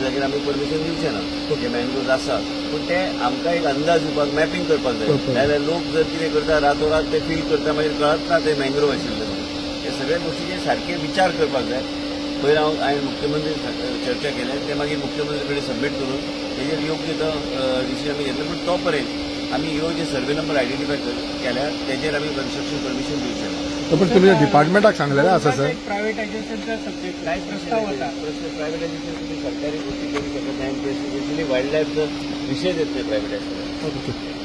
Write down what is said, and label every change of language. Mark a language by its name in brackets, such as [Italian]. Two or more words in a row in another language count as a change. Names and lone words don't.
[Konkani] जाग्यार आमी परमिशन दिवचें ना जे मँग्रोव्ज आसा पूण ते आमकां एक अंदाज दिवपाक मॅपिंग करपाक जाय नाजाल्यार लोक जर कितें करता रातोरात ते फील करता मागीर कळत ना ते मँग्रोव आशिल्ले हे सगळ्या गोष्टीचे सारखे विचार करपाक जाय पयलीं हांवें मुख्यमंत्री चर्चा केल्या ते मागीर मुख्यमंत्री कडेन सबमीट करून तेजेर योग्य तो डिसिजन आमी घेतलो पूण तो पर्यंत आमी ह्यो जे [English] survey number [Konkani] आयडेंटिफाय केल्या तेजेर आमी [English] construction permission [Konkani] दिवचें ना पण तुमच्या डिपार्टमेंटाक सांगलेलें आसा सर [Marathi] प्रायव्हेटायझेशनचा सब्जेक्ट काय प्रस्ताव होता प्रायव्हेटायझेशन तुम्ही सरकारी गोष्टी करू शकत नाही [English] specially wildlifecha [Marathi] विषय येत नाही प्रायव्हेटायझेशन